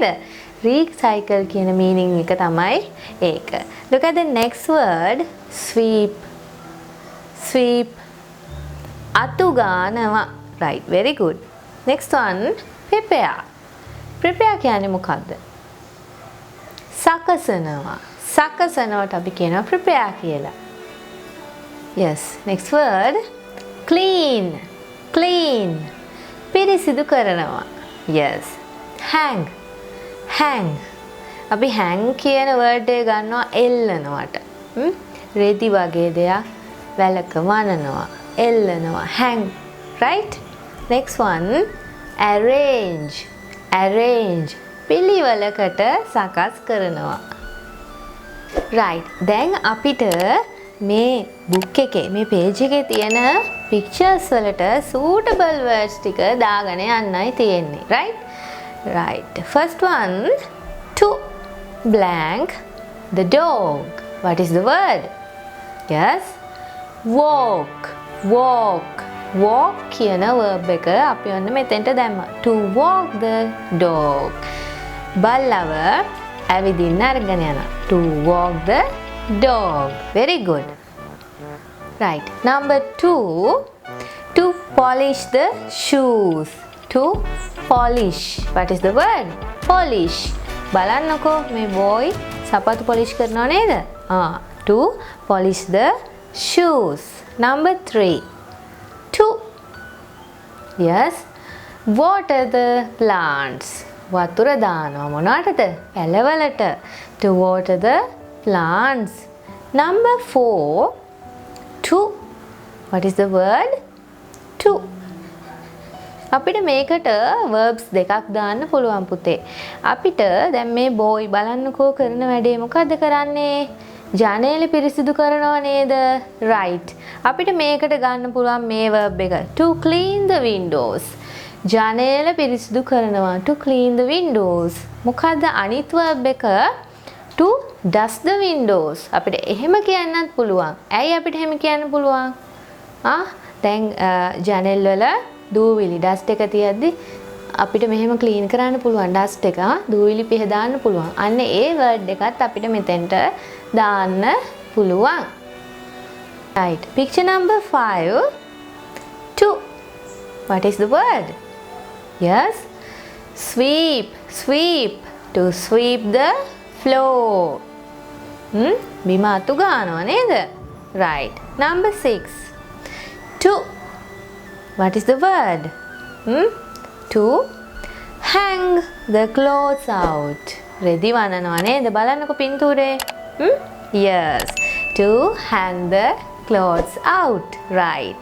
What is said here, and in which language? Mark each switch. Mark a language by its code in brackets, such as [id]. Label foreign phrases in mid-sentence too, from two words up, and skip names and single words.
[si] recycle කියන meaning එක තමයි ඒක. [en] Look at the next word. sweep. sweep. [si] අතු ගන්නවා. [en] right. very good. next one. prepare. prepare [si] කියන්නේ මොකද්ද? සකසනවා. සකසනවට අපි කියනවා prepare කියලා. [en] yes. next word. clean. clean. [si] පිරිසිදු කරනවා. yes. [en] hang. hang. [si] අපි hang කියන word එක ගන්නවා එල්ලනවට. රෙදි වගේ දෙයක් වැලක වනනවා. එල්ලනවා. [en] hang. right. next one. arrange. arrange. [si] පිළිවෙලකට සකස් කරනවා. right. දැන් අපිට මේ book එකේ මේ page එකේ තියෙන pictures වලට [en] suitable words [si] ටික දාගෙන යන්නයි තියෙන්නේ. [en] right. right. first one. to blank the dog. what is the word? yes. walk. walk. walk [si] කියන verb එක අපි ඔන්න මෙතෙන්ට දැම්මා. [en] to walk the dog. [si] බල්ලව ඇවිදින්න අරගෙන යනවා. [en] to walk the dog. very good. right. number 2. to polish the shoes. to polish. what is the word? polish. [si] බලන්නකෝ මේ boy සපත්තු polish කරනව නේද? [en] to polish the shoes. number 3. to yes water the plants. [si] වතුර දානවා මොනකටද? පැලවලට. [en] to water the plants. number 4. to what is the word? [si] to අපිට මේකට verbs දෙකක් දාන්න පුළුවන් පුතේ. අපිට දැන් මේ boy බලන්නකෝ කරන වැඩේ මොකද්ද කරන්නේ? ජනේල පිරිසිදු කරනව නේද? right. අපිට මේකට ගන්න පුළුවන් මේ verb එක [en] to clean the windows. [si] ජනේල පිරිසිදු කරනවා. [en] to clean the windows. [si] මොකද්ද අනිත් verb එක? [en] to dust the windows. [si] අපිට එහෙම කියන්නත් පුළුවන්. ඇයි අපිට එහෙම කියන්න පුළුවන්? දැන් ජනෙල් වල දූවිලි ඩස්ට් එක තියද්දි අපිට මෙහෙම ක්ලීන් කරන්න පුළුවන් ඩස්ට් එක දූවිලි පිහ දාන්න පුළුවන්. අන්න ඒ වර්ඩ් එකත් අපිට මෙතෙන්ට දාන්න පුළුවන්. [en] Right. Picture number 5. 2. What is the word? Yes. Sweep. Sweep. To sweep the floor. [si] බිම අතු ගන්නවා නේද? [en] Right. Number 6. 2. What is the word? To hang the clothes out. [si] රෙදි වනනවා නේද? බලන්නකො පින්තූරේ. [en] Yes. To hang the clothes out. Right.